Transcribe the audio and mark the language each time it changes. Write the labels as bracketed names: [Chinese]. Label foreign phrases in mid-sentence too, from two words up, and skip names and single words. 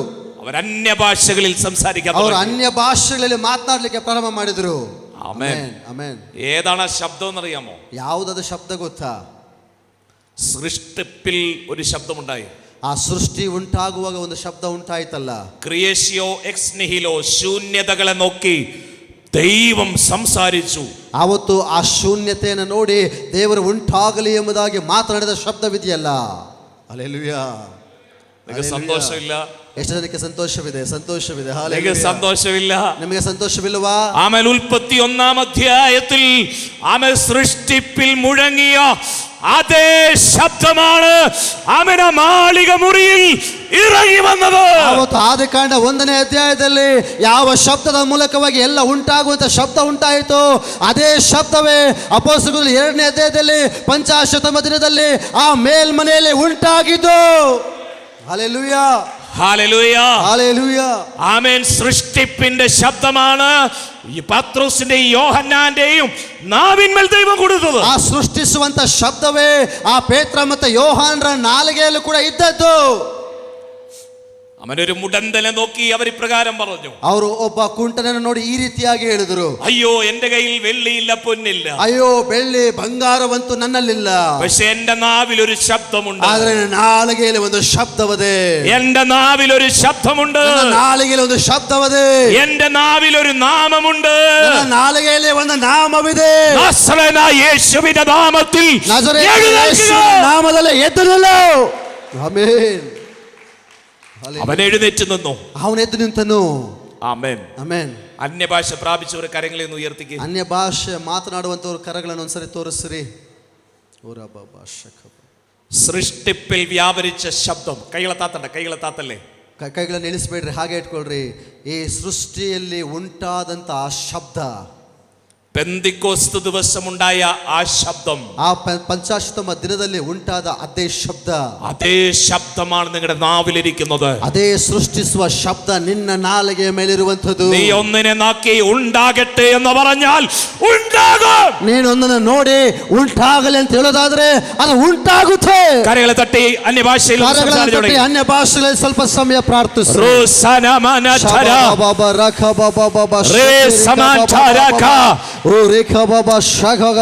[Malayalam] അവർ അന്യഭാഷകളിൽ സംസാരിക്കാൻ [Kannada] ಅವರು [Malayalam] തുടങ്ങി. [Kannada] ಅನ್ಯ ಭಾಷೆಗಳಲ್ಲಿ ಮಾತನಾಡಲಿಕ್ಕೆ ಪ್ರಾರಂಭ ಮಾಡಿದ್ರು. [Malayalam] ആമേൻ. [Kannada] ಆಮೆನ್. [Malayalam] ഏതാണ് ആ ശബ്ദം എന്നറിയാമോ? [Kannada] ಯಾವುದದು ಶಬ್ದ ಗೊತ್ತಾ? [Malayalam] സൃഷ്ടിപ്പിൽ ഒരു ശബ്ദമുണ്ടായി. [Kannada] ಆ ಸೃಷ್ಟಿ ಉಂಟಾಗುವಾಗ ಒಂದು ಶಬ್ದ ಉಂಟಾಯ್ತಲ್ಲ. [Latin] creatio ex nihilo, [Malayalam] ശൂന്യതകളെ നോക്കി ദൈവം സംസാരിച്ചു. [Kannada] ಆವತ್ತು ಆ ಶೂನ್ಯತೆಯನ್ನು ನೋಡಿ ದೇವರು ಉಂಟಾಗಲಿ ಎಂಬುದಾಗಿ ಮಾತನಾಡಿದ ಶಬ್ದವಿದೆಯಲ್ಲ. ಹಲ್ಲೆಲೂಯ. [Malayalam] നിങ്ങൾക്ക് സന്തോഷമില്ല? [Kannada] ಎಷ್ಟು ಜನಕ್ಕೆ ಸಂತೋಷವಿದೆ? ಸಂತೋಷವಿದೆ. [Malayalam] നിങ്ങൾക്ക് സന്തോഷമില്ല? [Kannada] ನಿಮಗೆ ಸಂತೋಷವಿಲ್ಲವಾ? [Malayalam] ആമേൻ. 31-ാം അധ്യായത്തിൽ ആമേൻ സൃഷ്ടിപ്പിൽ മുഴങ്ങിയ അതേ ശബ്ദമാണ് ആമേൻ മാളിക മുറിയിൽ ഇറങ്ങി വന്നത്. [Kannada] ಅವತ್ತು ಆದಿಕಾಂಡ 1ನೇ ಅಧ್ಯಾಯದಲ್ಲಿ ಯಾವ ಶಬ್ದದ ಮೂಲಕವಾಗಿ ಎಲ್ಲ ಉಂಟಾಗುವಂತ ಶಬ್ದ ಉಂಟಾಯಿತು, ಅದೇ ಶಬ್ದವೇ ಅಪೊಸ್ತಲರ 2ನೇ ಅಧ್ಯಾಯದಲ್ಲಿ ಪಂಚಾಶತಮ ದಿನದಲ್ಲಿ ಆ ಮೇಲ್ಮನೆಯಲ್ಲಿ ಉಂಟಾಗಿದ್ದು. [Malayalam] ഹല്ലേലൂയ. ഹല്ലേലൂയ. ഹല്ലേലൂയ. ആമേൻ. സൃഷ്ടിപ്പിന്റെ ശബ്ദമാണ് ഈ പത്രോസിന്റെയും യോഹന്നാന്റെയും നാവിന്മേൽ ദൈവം കൊടുത്തത്. [Kannada] ಆ ಸೃಷ್ಟಿಸುವಂತ ಶಬ್ದವೇ ಆ ಪೇತ್ರ ಮತ್ತು ಯೋಹಾನರ ನಾಲಿಗೆಯಲ್ಲೂ ಕೂಡ ಇದ್ದದ್ದು. [Malayalam] അവനൊരു മുടന്തനെ നോക്കി അവർ ഇപ്രകാരം പറഞ്ഞു. [Kannada] ಅವರು ಒಬ್ಬ ಕುಂಟನನ್ನು ನೋಡಿ ಈ ರೀತಿಯಾಗಿ ಹೇಳಿದರು, [Malayalam] അയ്യോ എന്റെ കയ്യിൽ വെള്ളിയില്ല, പൊന്നില്ല, [Kannada] ಅಯ್ಯೋ ಬೆಳ್ಳಿ ಬಂಗಾರವಂತೂ ನನ್ನಲ್ಲಿಲ್ಲ, [Malayalam] പക്ഷെ എന്റെ നാവിൽ ഒരു ശബ്ദമുണ്ട്. [Kannada] ಆದರೆ ನನ್ನ ನಾಲಿಗೆಯಲ್ಲಿ ಒಂದು ಶಬ್ದವಿದೆ. [Malayalam] എന്റെ നാവിൽ ഒരു ശബ്ദമുണ്ട്. [Kannada] ನನ್ನ ನಾಲಿಗೆಯಲ್ಲಿ ಒಂದು ಶಬ್ದವಿದೆ. [Malayalam] എന്റെ നാവിൽ ഒരു നാമമുണ്ട്. [Kannada] ನನ್ನ ನಾಲಿಗೆಯಲ್ಲಿ ಒಂದು ನಾಮವಿದೆ. [Malayalam] നസറേയനായ യേശുവിന്റെ നാമത്തിൽ [Kannada] ನಜರೇಯನ ಯೇಸುವಿನ ನಾಮದಲ್ಲಿ ಎದ್ದು ನಿಲ್ಲು. ಆಮೆನ್. [Malayalam] അവൻ എഴുന്നേറ്റ് നിന്നു. [Kannada] ಅವನು ಎದ್ದು ನಿಂತನು. [Malayalam] ആമേൻ. [Kannada] ಆಮೆನ್. [Malayalam] അന്യഭാഷ പ്രാപിച്ചവർ കരങ്ങളെ ഒന്ന് ഉയർത്തിക്കുക. [Kannada] ಅನ್ಯ ಭಾಷೆ ಮಾತನಾಡುವಂತವರು ಕರಗಳನ್ನು ಒಂದ್ಸರಿ ತೋರಿಸ್ರಿ. [Malayalam] സൃഷ്ടിപ്പിൽ വ്യാപരിച്ച ശബ്ദം. കൈകളെ താത്തല്ലേ. [Kannada] ಕೈಗಳನ್ನು ಇಳಿಸ್ಬೇಡ್ರಿ, ಹಾಗೆ ಇಟ್ಕೊಳ್ರಿ. ಈ ಸೃಷ್ಟಿಯಲ್ಲಿ ಉಂಟಾದಂತ ಆ ಶಬ್ದ, [Malayalam] പെന്തിക്കോസ്ത് ദിവസമുണ്ടായ ആ ശബ്ദം, [Kannada] ಆ ಪಂಚಾಶತಮ ದಿನದಲ್ಲಿ ಉಂಟಾದ ಅದೇ ಶಬ್ದ, [Malayalam] അതേ ശബ്ദമാണ് നിങ്ങളുടെ നാവിലിരിക്കുന്നത്. [Kannada] ಅದೇ ಸೃಷ್ಟಿಸುವ ಶಬ್ದ ನಿನ್ನ ನಾಲಿಗೆಯ ಮೇಲಿರುವಂಥದ್ದು. [Malayalam] നീ ഒന്നിനെ നോക്കി ഉണ്ടാകട്ടെ എന്ന് പറഞ്ഞാൽ ഉണ്ടാകും. [Kannada] ನೀನೊಂದನ್ನು ನೋಡಿ ಉಂಟಾಗಲಿ ಅಂತ ಹೇಳೋದಾದ್ರೆ ಅದು ಉಂಟಾಗುತ್ತೆ. ಕರೆಗಳ ತಟ್ಟಿ ಅನ್ಯ ಭಾಷೆಯಲ್ಲಿ ಅನ್ಯ ಭಾಷೆಗಳಲ್ಲಿ ಸ್ವಲ್ಪ ಸಮಯ ಪ್ರಾರ್ಥಿಸು. ಓ ರೇಖಾ ಬಾಬಾ ಶಾಖಾ